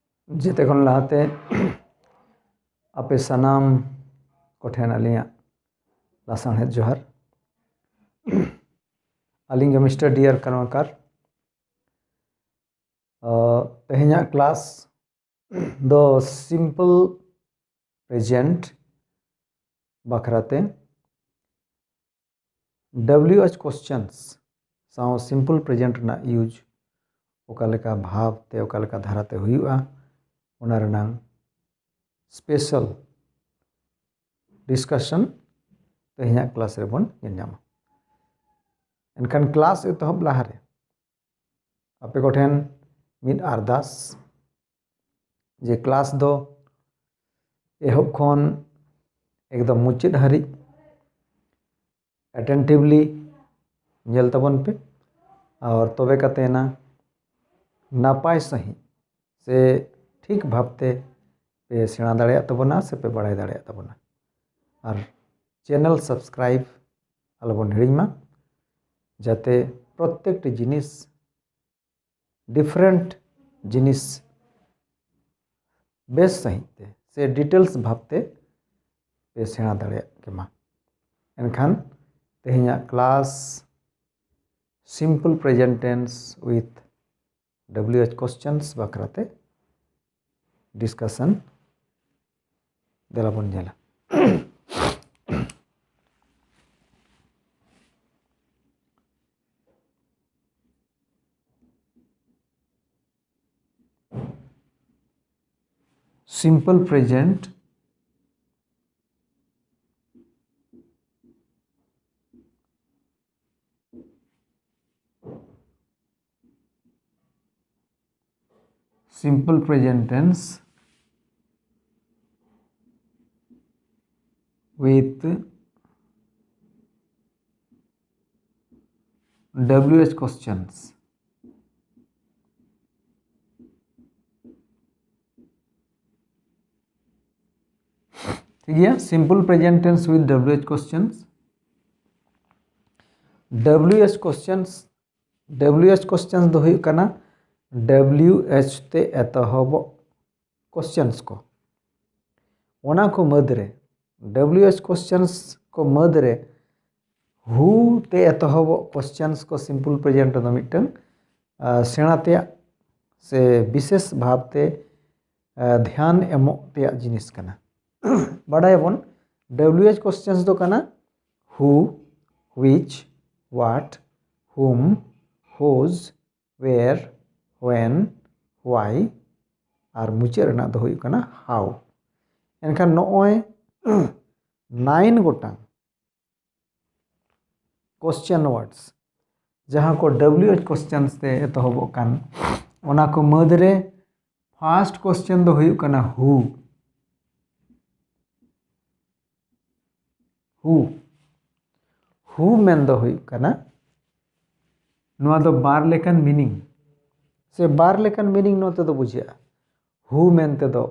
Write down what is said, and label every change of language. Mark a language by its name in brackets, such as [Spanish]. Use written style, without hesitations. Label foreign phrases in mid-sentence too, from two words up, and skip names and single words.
[Santali] जेते खन लाते अपे सनाम कोठेन अलिया लासाणहेद जोहार अलिंग मिस्टर डियर कर्मकार तेहेኛ क्लास दो [English] simple present [Santali] बखराते [English] WH questions [Santali] साव [English] simple present [Santali] ना यूज ओकालेका भाव ते ओकालेका धाराते हुआ ओना रनांग [English] special discussion [Santali] तेहेኛ क्लास रे बन नेलनामा एनखान क्लास एतहब लाहारे आपे कोठेन मिद अरदास जे क्लास दो एहब खन एकदम मुचाद हारि अटेंटिवली नेल तबन पे और तबे कतेना नापाय सही से ठीक भावते पे सेणा दाड़ेया तबना से पे बाड़ाय दाड़ेया तबना और [English] channel subscribe [Santali] आलोबन हिड़िमा जाते प्रत्येक जिनिस डिफरेंट जिनिस बेस सहित से डिटेल्स भावते पे सेणा दाड़ेया केमा एनखान तेहेኛ क्लास [English] simple present tense with WH questions [Santali] बखराते डिस्कशन देलाबन नेला [English] simple present simple present tense with WH questions [Hindi] ठीक है [English] simple present tense with WH questions WH questions [Santali] दो हुई कना WH ते एतहब क्वेश्चंस को ओना को मदरे [English] WH questions [Santali] को मदरे हु ते एतहब क्वेश्चंस को [English] simple present [Santali] दो मिटन सेणाते से विशेष भावते ध्यान एमोते जिनिस कना बाडायबन [English] WH questions [Santali] दो कना [English] who which what whom whose where when why [Santali] और मुचाद रना दो हुई कना how एनखान नॉय 9 गोटांग [English] question words [Santali] जहाँ को [English] WH questions [Santali] ते एतहब कान ओना को मदरे [English] first question [Santali] दो हुई कना हु मेन दो हुई कना नोआ दो बार लेकन मीनिंग से बार लेकन मीनिंग नोते दो बुझिया हु मेनते दो